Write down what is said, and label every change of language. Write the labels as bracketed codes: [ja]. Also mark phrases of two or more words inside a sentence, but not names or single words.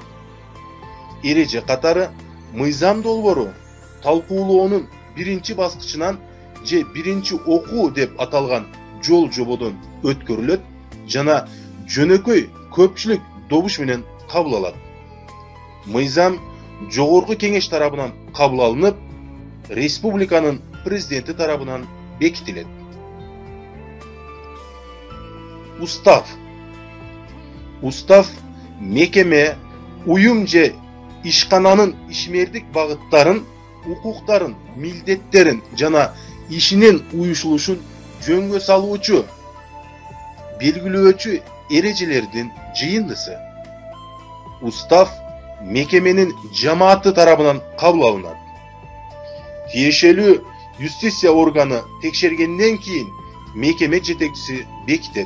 [ky] Эреже катары мыйзам долбоору талкуулоонун биринчи баскычынан же биринчи окуу деп аталган жол жободон өткөрүлөт жана жөнөкөй көпчүлүк добуш менен кабыл алат. Мыйзам Жогорку Кеңеш тарабынан кабыл алынып, республиканын президенти тарабынан бекитилет. Устав. Устав мекеме, уюм же ишкананын ишмердик багыттарын, укуктарын, mildetтерин жана ишинин уюшулушун жөнгө салуучу, белгилөөчү эрежелердин жыйындысы. Устав мекеменин жамааты тарабынан кабыл алынат. Тиешелүү юстиция органы текшергенден кийин мекеме жетекчиси бекитет.